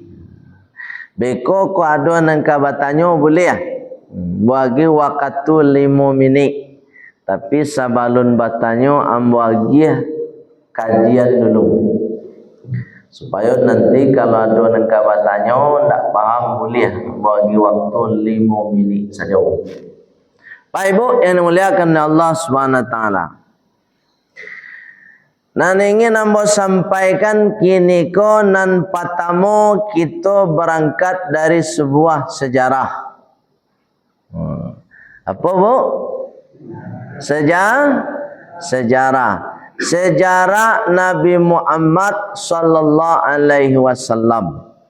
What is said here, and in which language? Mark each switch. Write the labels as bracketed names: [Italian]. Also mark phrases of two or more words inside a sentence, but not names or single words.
[Minangkabau] Beko ko ada nang kabatanyo boleh ya. [Indonesian] Bagi waktu 5 minit. [Minangkabau] Tapi sabalun batanyo bagi kajian dulu. [Indonesian] Supaya nanti kalau ada nang kabatanyo ndak paham boleh bagi waktu 5 minit saja. Pak Ibu yang dimuliakan Allah [Arabic] سبحانه وتعالى. [Minangkabau] Nan ingin ambo sampaikan kini ko nan patamo kita berangkat dari sebuah sejarah. [Indonesian] Apa Bu? Sejarah Nabi Muhammad [Arabic] صلى الله عليه وسلم.